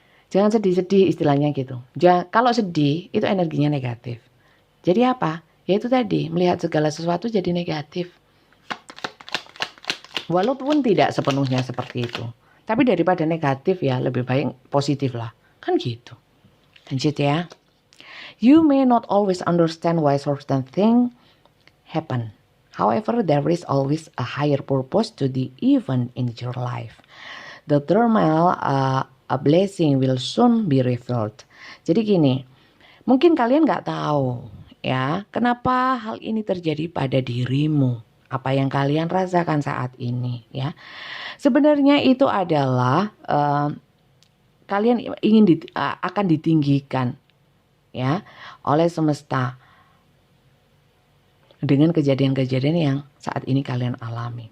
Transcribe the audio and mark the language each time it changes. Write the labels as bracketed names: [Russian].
[Indonesian] Jangan sedih-sedih istilahnya gitu. Kalau sedih itu energinya negatif. Jadi apa? Ya itu tadi, melihat segala sesuatu jadi negatif. Walaupun tidak sepenuhnya seperti itu. Tapi daripada negatif ya lebih baik positif lah. Kan gitu. Lanjut ya. [English] You may not always understand why certain things happen. However, there is always a higher purpose to the event in your life. The thermal a blessing will soon be revealed. [Indonesian] Jadi gini, mungkin kalian nggak tahu ya kenapa hal ini terjadi pada dirimu. Apa yang kalian rasakan saat ini ya. Sebenarnya itu adalah kalian akan ditinggikan ya oleh semesta dengan kejadian-kejadian yang saat ini kalian alami.